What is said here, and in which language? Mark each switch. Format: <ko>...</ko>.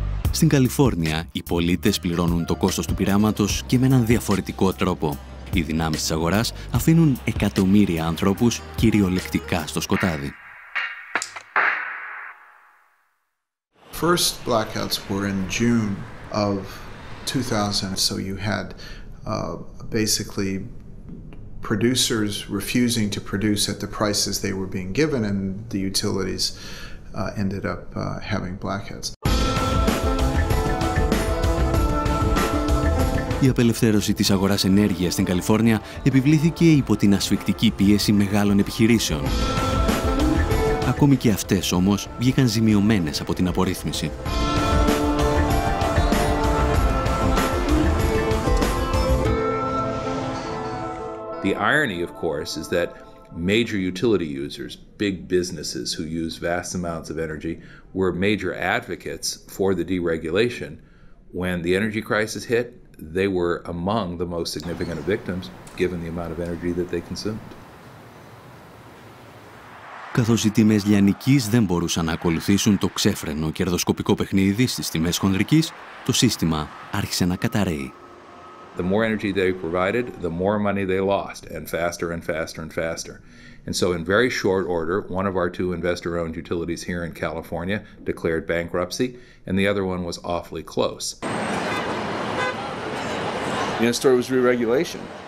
<el>Στην Καλιφόρνια, οι πολίτες πληρώνουν το κόστος του πειράματος και με έναν διαφορετικό τρόπο. Οι δυνάμεις της αγοράς αφήνουν εκατομμύρια ανθρώπους κυριολεκτικά στο σκοτάδι.</el> <en>First blackouts were in June of 2000, so you had basically producers refusing to produce at the prices they were being given, and the utilities ended up having blackouts.</en> <el>Η απελευθέρωση της αγοράς ενέργειας στην Καλιφόρνια επιβλήθηκε υπό την ασφικτική πίεση μεγάλων επιχειρήσεων. Ακόμη και αυτές όμως βγήκαν ζημιωμένες από την απορρίθμιση.</el> <en>The irony, of course, is that major utility users, big businesses who use vast amounts of energy, were major advocates for the deregulation. When the energy crisis hit, they were among the most significant victims, given the amount of energy that they consumed.</en> <el>Καθώς οι τιμές λιανικής δεν μπορούσαν να ακολουθήσουν το ξέφρενο κερδοσκοπικό παιχνίδι στις τιμές χονδρικής, το σύστημα άρχισε να καταρρέει.</el> <en>The more energy they provided, the more money they lost, and faster and faster and faster. And so in very short order, one of our two investor-owned utilities here in California declared bankruptcy, and the other one was awfully close. The next story was re-regulation.</en>